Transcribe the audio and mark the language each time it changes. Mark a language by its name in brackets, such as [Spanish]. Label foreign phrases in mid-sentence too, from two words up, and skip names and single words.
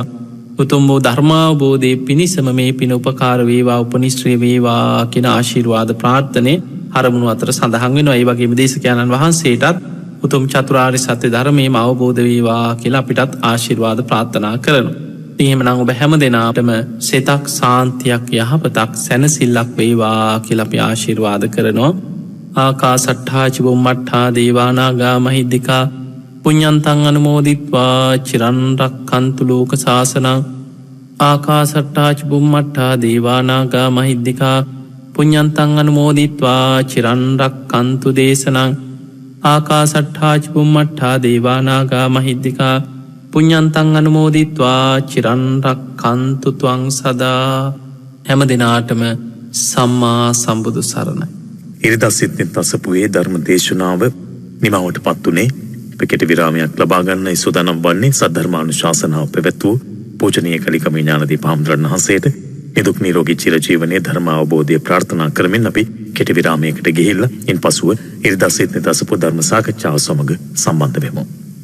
[Sinhala] උතුම් වූ ධර්මාවබෝධයේ පිණිසම මේ පින උපකාර වේවා උපනිශ්‍රේ වේවා කියන ආශිර්වාද ප්‍රාර්ථනේ අරමුණු අතර සඳහන් වෙනවා. ඒ වගේම දේශකයන්න් වහන්සේටත් උතුම් චතුරාර්ය සත්‍ය ධර්මයේම අවබෝධ වේවා කියලා අපිටත් ආශිර්වාද ප්‍රාර්ථනා කරනවා. එහෙමනම් ඔබ හැම දෙනාටම සිතක් සාන්තියක් යහපතක් සැනසෙල්ලක් වේවා කියලා අපි ආශිර්වාද කරනවා. [Pali] ආකාසට්ඨා ච බුම්මට්ඨා දේවා නාග මහිද්దికා පුඤ්ඤන්තං අනුමෝදිත්වා චිරන් රක්ඛන්තු ලෝක සාසනං. ආකාසට්ඨා ච බුම්මට්ඨා දේවා නාග මහිද්దికා පුඤ්ඤන්තං අනුමෝදිත්වා චිරන් රක්ඛන්තු දේශනං. ආකාසට්ඨා ච බුම්මට්ඨා දේවා නාග මහිද්దికා පුඤ්ඤන්තං අනුමෝදිත්වා චිරන් රක්ඛන්තු ත්වං සදා. [Sinhala] හැම දිනාටම සම්මා සම්බුදු සරණයි. ඉරිදා සිත්නෙත් අසපුවේ ධර්ම දේශනාව නිමවට පත්තුනේ. කෙටි විරාමයක් ලබා ගන්න සූදානම් වන්නේ සද්ධර්මානුශාසනාව පැවැත්වූ පූජනීය කලිකම ඥානදීප හාමුදුරන් වහන්සේට නිදුක් නිරෝගී චිරජීවනයේ ධර්ම අවබෝධය ප්‍රාර්ථනා කරමින් අපි කෙටි විරාමයකට ගිහිල්ලා ඉන්පසුව ඉරිදා සිත්නෙත් අසපු ධර්ම සාකච්ඡාව සමග සම්බන්ධ වෙමු.